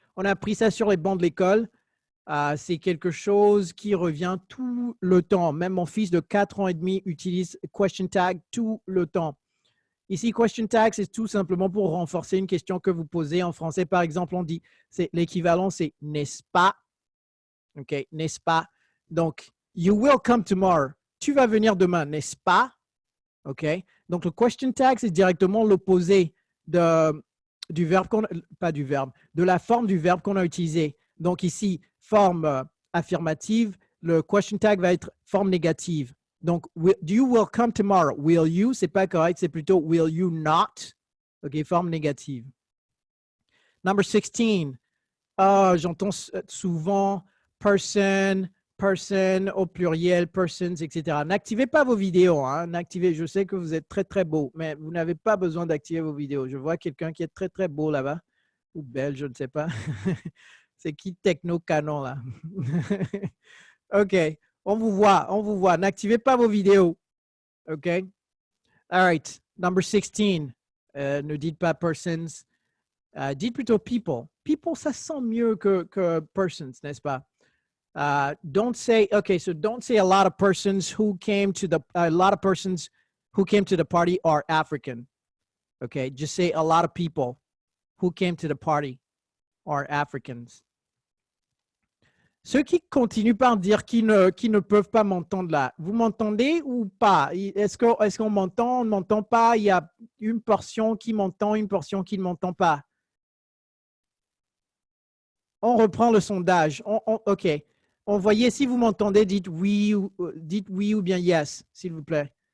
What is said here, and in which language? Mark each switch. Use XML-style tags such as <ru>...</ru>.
<fr>On a appris ça sur les bancs de l'école. C'est quelque chose qui revient tout le temps. Même mon fils de 4 ans et demi utilise question tag tout le temps. Ici, question tag, c'est tout simplement pour renforcer une question que vous posez en français. Par exemple, on dit, l'équivalent, c'est n'est-ce pas? OK, n'est-ce pas?</fr> <en>Donc, you will come tomorrow.</en> <fr>Tu vas venir demain, n'est-ce pas? OK? Donc, le question tag, c'est directement l'opposé du verbe pas du verbe, de la forme du verbe qu'on a utilisé. Donc, ici, forme affirmative, le question tag va être forme négative.</fr> <en>Donc, you will come tomorrow.</en> <fr>Will you, c'est pas correct, c'est plutôt will you not. OK, forme négative.</fr> <en>Number 16.</en> <fr>J'entends souvent person au pluriel, persons, etc. N'activez pas vos vidéos. Hein. Je sais que vous êtes très, très beau, mais vous n'avez pas besoin d'activer vos vidéos. Je vois quelqu'un qui est très, très beau là-bas. Ou belle, je ne sais pas. C'est qui Techno Canon là? OK. On vous voit, on vous voit. N'activez pas vos vidéos. OK?</fr> <en>All right. Number 16.</en> <fr>Ne dites pas persons. Dites plutôt people. People, ça sent mieux que persons, n'est-ce pas?</fr> <en>Don't say, okay, so don't say a lot of persons who came to the party are African. Okay, just say a lot of people who came to the party are Africans.</en> <fr>Ceux qui continuent par dire qu'ils ne peuvent pas m'entendre là, vous m'entendez ou pas? Est-ce qu'on m'entend? On ne m'entend pas? Il y a une portion qui m'entend, une portion qui ne m'entend pas. On reprend le sondage. OK. Envoyez, si vous m'entendez, dites oui ou bien yes, s'il vous plaît.</fr>